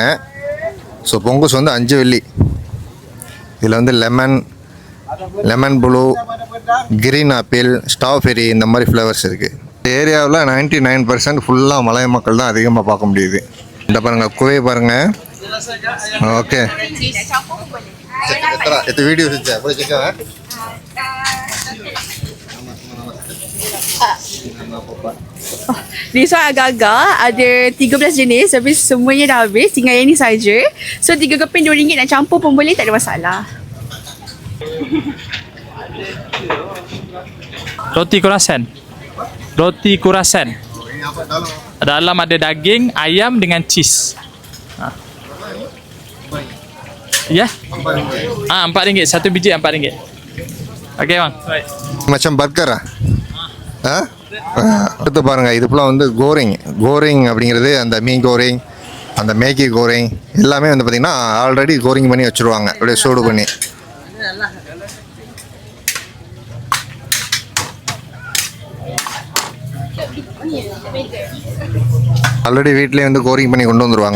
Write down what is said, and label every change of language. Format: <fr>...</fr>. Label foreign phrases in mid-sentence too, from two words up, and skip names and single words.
<ta>ஸோ பொங்குஸ் வந்து 5 வெள்ளி. இதில் வந்து</ta> <en>lemon blue, green apple,</en> <ta>ஸ்ட்ராபெரி இந்த மாதிரி ஃப்ளேவர்ஸ் இருக்குது. இந்த ஏரியாவில் 99% ஃபுல்லாக மலைய மக்கள் தான் அதிகமாக பார்க்க முடியுது. இந்த பாருங்கள், குவை பாருங்கள். ஓகே,</ta> <ms>itu video saja, boleh cek ya?</ms> <en>This one</en> <ms>agak-agak ada 13 jenis, tapi semuanya dah habis, tinggal yang ni saja. So 3 keping RM2 nak campur pun boleh, tak ada masalah. Roti kurasan. Dalam ada daging, ayam dengan cheese. Ya? RM4. Satu biji RM4. Okey bang. Macam burger</ms> <ta>அடுத்து பாருங்கள், இது ஃபுல்லாக வந்து கோரிங் அப்படிங்கிறது அந்த மீன் கோரிங், அந்த மேகி கோரிங் எல்லாமே வந்து பார்த்திங்கன்னா ஆல்ரெடி கோரிங் பண்ணி வச்சுருவாங்க, அப்படியே சூடு பண்ணி. ஆல்ரெடி வீட்டிலே வந்து கோரிங் பண்ணி கொண்டு வந்துடுவாங்க.</ta>